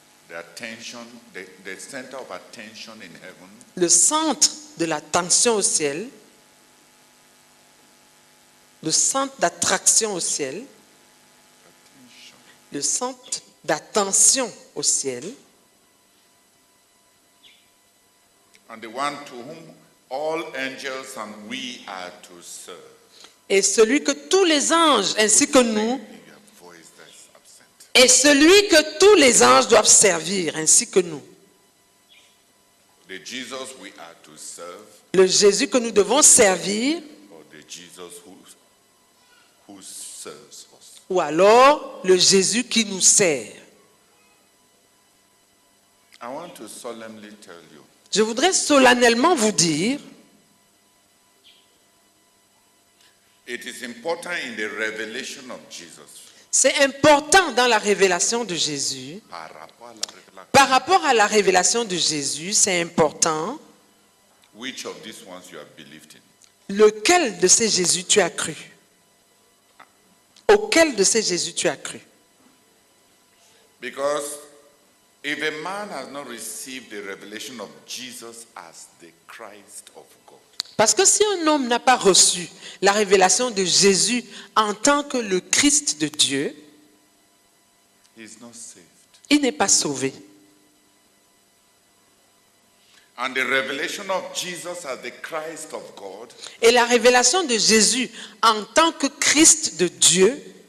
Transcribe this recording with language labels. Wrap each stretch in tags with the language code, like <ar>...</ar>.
<en>The attention, the center of attention in heaven,</en> <fr>le centre de l'attention au ciel, le centre d'attraction au ciel,</fr> <en>attention,</en> <fr>le centre d'attention au ciel,</fr> <en>and the one to whom all angels and we are to serve.</en> <fr>et celui que tous les anges ainsi que nous, Your voice that's absent. et celui que tous les anges doivent servir ainsi que nous.</fr> <en>The Jesus we are to serve,</en> <fr>Le Jésus que nous devons servir,</fr> <en>or the Jesus who serves us.</en> <fr>ou alors le Jésus qui nous sert.</fr> <en>I want to solemnly tell you,</en> <fr>Je voudrais solennellement vous dire,</fr> <en>it is important in the revelation of Jesus</en> <fr>c'est important dans la révélation de Jésus. par rapport à la révélation. Par rapport à la révélation de Jésus, c'est important.</fr> <en>Which of these ones you have believed in?</en> <fr>Lequel de ces Jésus tu as cru? Auquel de ces Jésus tu as cru?</fr> <en>Because if a man has not received the revelation of Jesus as the Christ of God,</en> <fr>Parce que si un homme n'a pas reçu la révélation de Jésus en tant que le Christ de Dieu,</fr> <en>he is not saved.</en> <fr>il n'est pas sauvé.</fr> <en>And the revelation of Jesus as the Christ of God</en> <fr>Et la révélation de Jésus en tant que Christ de Dieu,</fr>